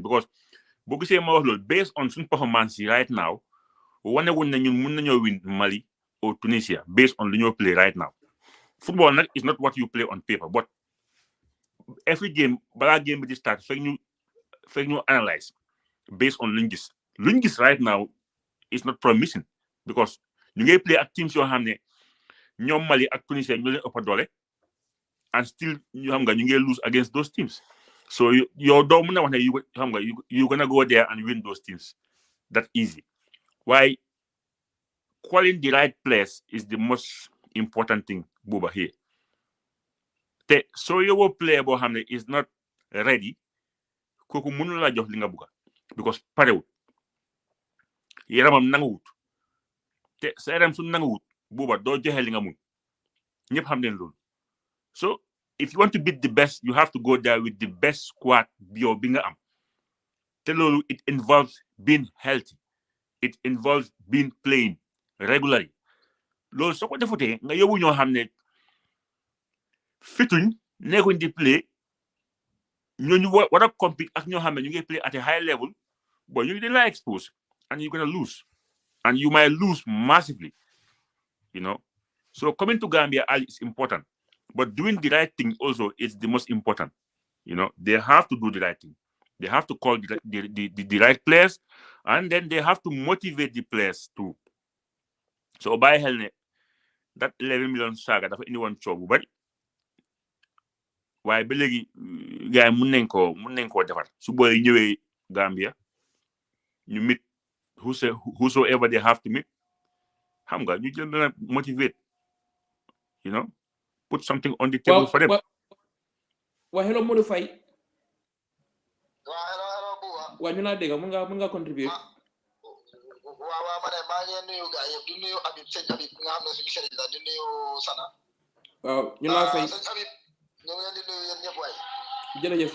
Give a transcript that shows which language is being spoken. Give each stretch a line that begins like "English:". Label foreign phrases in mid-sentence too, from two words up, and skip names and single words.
English: Because based on some performance right now, we win Mali or Tunisia based on the new play right now. Football is not what you play on paper, but every game, bala game will start, you analyze based on Lingis. Lingis right now is not promising because you ngay play at teams
Wolof: yoo xam ne ñoom Mali ak Tunisia ñu leen ëpp doole
English: and still
Wolof: ñu ngay
English: lose against those teams. So
Wolof: yow doo mën a wax ne
English: you gonna go there and win those teams that easy. Why calling the right place is the most important thing booba here.
Wolof: Te so yow player boo xam ne
English: is not ready
Wolof: kooku mënu la jox li nga bëgg because parewut yaramam nanguwut te sa yaram su nanguwut booba doo joxe li nga mun ñëpp xam leen loolu.
English: So if you want to beat the best you have to go there with the best squad
Wolof: yow bi nga am te loolu
English: it involves being healthy, it involves being playing regularly.
Wolof: Loolu soo ko defutee nga yóbbu ñoo xam ne fituñ nekkuñ di play ñooñu war a compete ak ñoo xam ne ñu ngi
English: play at a high level but you didn't expose and you're gonna lose and you might lose massively, you know. So coming to Gambia is important, but doing the right thing also is the most important. You know, they have to do the right thing. They have to call the right players, and then they have to motivate the players too. So by hell, that 11 million saga
Wolof: dafa indi woon coow bu bari waaye ba léegi gars yi mun nañ koo defar su booy ñëwee Gambia ñu
English: meet whosoever they have to meet
Wolof: xam nga ñu jël na
English: motivate, you know, put something on the table for them. Well, hello Modou Faye. Hello Buba.
Wolof: Wa ñu la dégg mun nga contribuer. Waaw ma ne maa ngi nuyu gars yëpp di nuyu Habib sëñ Habib nga xam ne suñu sëriñ la di nuyu Sana. Waaw ñu la fay. Sëñ Habib ñu ngi leen di nuyu yéen ñëpp waay. Jërëjëf.